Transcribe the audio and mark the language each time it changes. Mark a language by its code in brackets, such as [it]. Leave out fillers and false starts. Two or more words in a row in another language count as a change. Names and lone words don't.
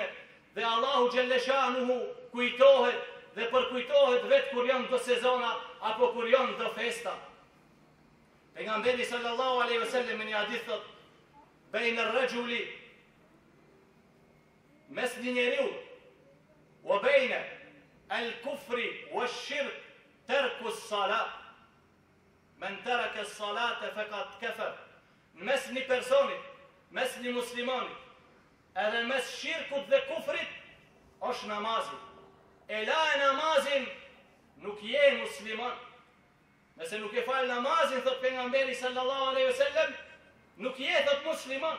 [sq] Dhe Allahu Gjelleshanu kujtohet dhe përkujtohet vetë kur janë do sezona apo kur janë do festa. Pejgamberi [ar] صلى الله عليه وسلم [sq] në hadith thot, [ar] بين الرجل, [sq] mes një njeriu, [ar] وبين الكفر والشرك ترك الصلاة من ترك الصلاة فقد كفر, [sq] mes një personit, mes një muslimanit, edhe mes shirkut dhe kufrit, është namazit. E la e namazin, nuk je musliman. Nëse nuk e falë namazin, thot pejgamberi [ar] صلى الله عليه وسلم, [sq] nuk je thot musliman.